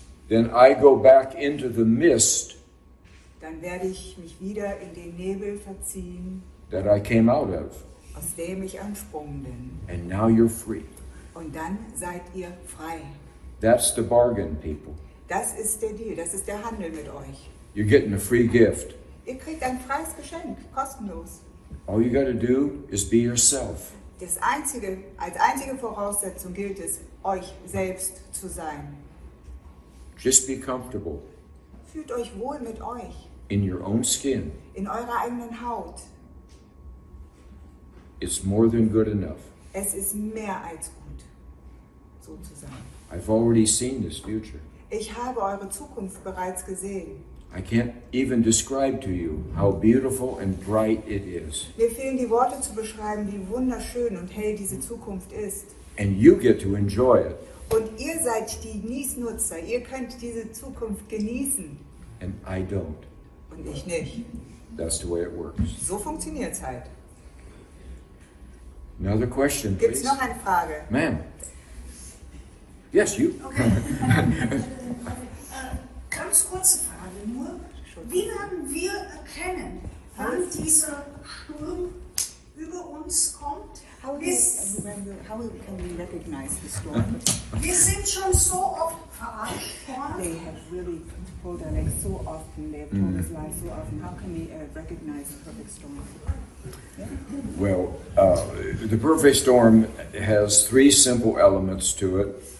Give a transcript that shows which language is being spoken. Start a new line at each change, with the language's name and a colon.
English: then I go back into the mist
German: dann werde ich mich wieder in den Nebel verziehen,
English: that I came out of.
German: aus dem ich entsprungen bin.
English: And now you're free.
German: Und dann seid ihr frei.
English: That's the bargain, people.
German: Das ist der Deal, das ist der Handel mit euch.
English: You're getting a free gift.
German: Ihr kriegt ein freies Geschenk, kostenlos.
English: All you got to do is be yourself.
German: Als einzige Voraussetzung gilt es, euch selbst zu sein.
English: Just be comfortable
German: Fühlt euch wohl mit euch,
English: in your own skin.
German: in eurer eigenen Haut.
English: It's more than good enough.
German: Es ist mehr als gut, so zu sein.
English: I've already seen this future.
German: Ich habe eure Zukunft bereits gesehen.
English: I can't even describe to you how beautiful and bright it is.
German: Mir fehlen die Worte zu beschreiben, wie wunderschön und hell diese Zukunft ist.
English: And you get to enjoy it.
German: Und ihr seid die Genießnutzer. Ihr könnt diese Zukunft genießen.
English: And I don't.
German: Und ich nicht.
English: That's the way it works.
German: So funktioniert es halt.
English: Another question,
German: Gibt es
English: please.
German: noch eine Frage?
English: Ma'am. Yes, you. Okay.
German: Ganz kurze Frage nur. Wie werden wir erkennen, wann dieser Sturm über uns kommt?
English: How can we recognize the storm?
German: Wir sind schon so oft verarscht worden.
English: They have really told our life so often. They have told us lies so often. How can we recognize the perfect storm? Well, the perfect storm has three simple elements to it.